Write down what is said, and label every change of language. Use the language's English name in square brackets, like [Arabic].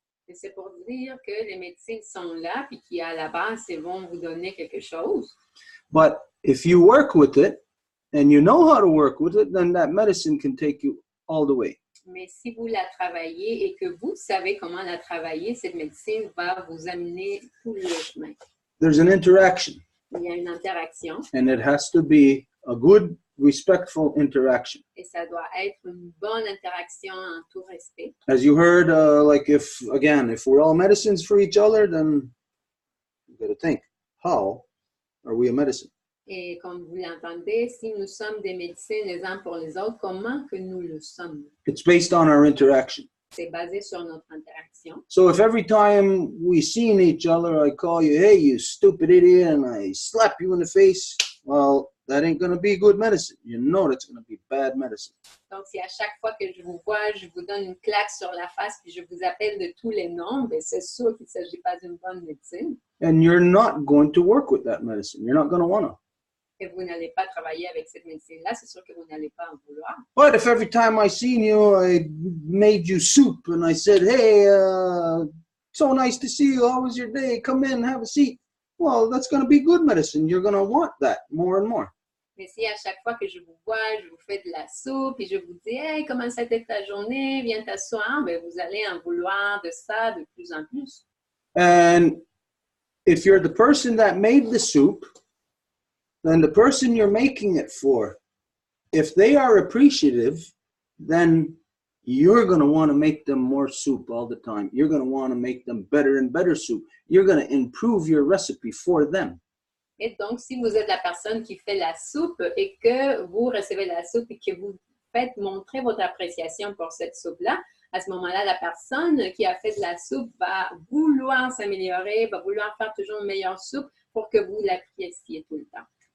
[French] Et c'est pour dire que les médecines sont là, puis qu'à la base, ils vont vous donner quelque chose. [English] But if you work with it, and you know how to work with it, then that medicine can take you all the way. [French] Mais si vous la travaillez et que vous savez comment la travailler, cette médecine va vous amener tout le chemin. [English] There's an interaction. [French] Il y a une interaction. [English] And it has to be a good, respectful interaction. [French] Et ça doit être une bonne interaction en tout respect. [English] As you heard, like if we're all medicines for each other, then you got to think, how are we a medicine? [French] Et comme vous l'entendez, si nous sommes des médecins les uns pour les autres, comment que nous le sommes? [English] It's based on our interaction. [French] C'est basé sur notre interaction. [English] So if every time we see each other, I call you, hey, you stupid idiot, and I slap you in the face, well, that ain't going to be good medicine. You know that's going to be bad medicine. [French] Donc, si à chaque fois que je vous vois, je vous donne une claque sur la face, puis je vous appelle de tous les noms, bien, c'est sûr qu'il ne s'agit pas d'une bonne médecine. [English] And you're not going to work with that medicine. You're not going to want to. [French] Et vous n'allez pas travailler avec cette médecine-là, c'est sûr que vous n'allez pas en vouloir. [English] But if every time I seen you, I made you soup, and I said, hey, so nice to see you. How was your day? Come in, have a seat. Well, that's going to be good medicine. You're going to want that more and more. [French] Mais si à chaque fois que je vous vois, je vous fais de la soupe et je vous dis « Hey, comment ça a été ta journée? Viens t'asseoir. » Ben, vous allez en vouloir de ça de plus en plus. [English] And if you're the person that made the soup, then the person you're making it for, if they are appreciative, then you're going to want to make them more soup all the time. You're going to want to make them better and better soup. You're going to improve your recipe for them. [French] Et donc, si vous êtes la personne qui fait la soupe et que vous recevez la soupe et que vous faites montrer votre appréciation pour cette soupe-là, à ce moment-là, la personne qui a fait de la soupe va vouloir s'améliorer, va vouloir faire toujours une meilleure soupe pour que vous l'appréciez tout le temps.